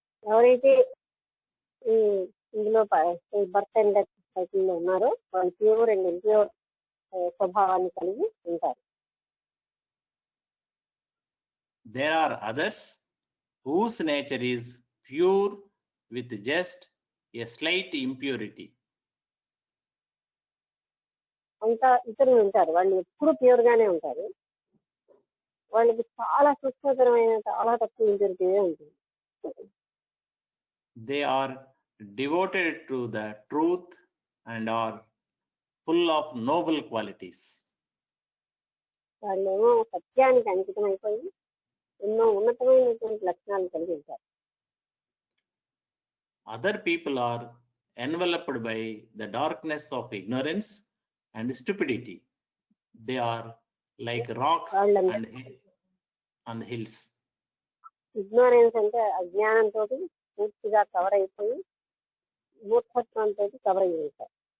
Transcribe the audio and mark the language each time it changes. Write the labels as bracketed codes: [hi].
[te] ఎవరైతే ఇందులో [en] birth and death [te] సైకిల్లో ఉన్నారో వాళ్ళు [en] pure and impure [te] స్వభావాన్ని కలిగి ఉంటారు. [en] There are others whose nature is pure with just a slight impurity. [te] అంతా ఇతరులు ఉంటారు, వాళ్ళు ఎప్పుడు ప్యూర్ గానే ఉంటారు. వాళ్ళకి చాలా సూక్ష్మతరమైన చాలా తక్కువ ఇంప్యూరిటీ ఉంటుంది. [en] They are devoted to the truth and are full of noble qualities. [te] వాళ్ళేమో సత్యానికి అంకితం అయిపోయి ఎన్నో ఉన్నతమైనటువంటి లక్షణాలు కలిగి ఉంటారు. [en] Other people are enveloped by the darkness of ignorance and stupidity. They are like rocks and hills. [te] Ignorance అంటే అజ్ఞానంతో పూర్తిగా కవర్ అయిపోయి మూర్ఖత్వంతో కవర్ అయి ఉంటారు.